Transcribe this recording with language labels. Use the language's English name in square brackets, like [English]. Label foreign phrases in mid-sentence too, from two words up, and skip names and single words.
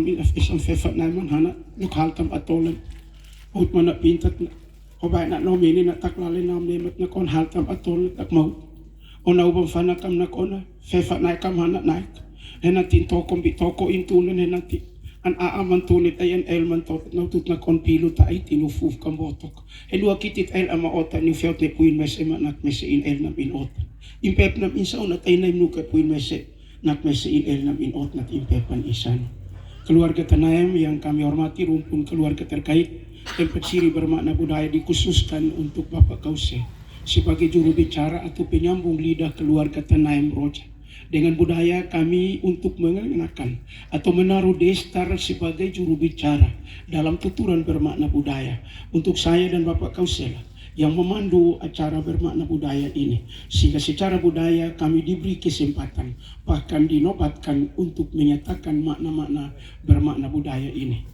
[Uab Meto] bin afis on fefat naimam hana nukhaltam atolan ut mana pintat na obay na nomini na taklalin na memat na kon haltam atolan tak mau on na ubam fana kam na kon fefat na kam hana naik henatin tokom bitoko intunan henati an aaman tunit ay an elman topet na tut na kon pilo ta ay tinufuf kam botok elua kitit el ama ota ni fiot ne puin mes emanat mes in el nam in ota impep nam insa unat ay naim nuka puin mes nak mes in el nam in ot nat impepan isan. [Indonesian] Keluarga Tanaim yang kami hormati rumpun keluarga terkait, tempat siri bermakna budaya dikhususkan untuk Bapak Kause sebagai juru bicara atau penyambung lidah keluarga Tanaim Roja. Dengan budaya kami untuk mengenakan atau menaruh destar sebagai juru bicara dalam tuturan bermakna budaya untuk saya dan Bapak Kausela yang memandu acara bermakna budaya ini, sehingga secara budaya kami diberi kesempatan bahkan dinobatkan untuk menyatakan makna-makna bermakna budaya ini.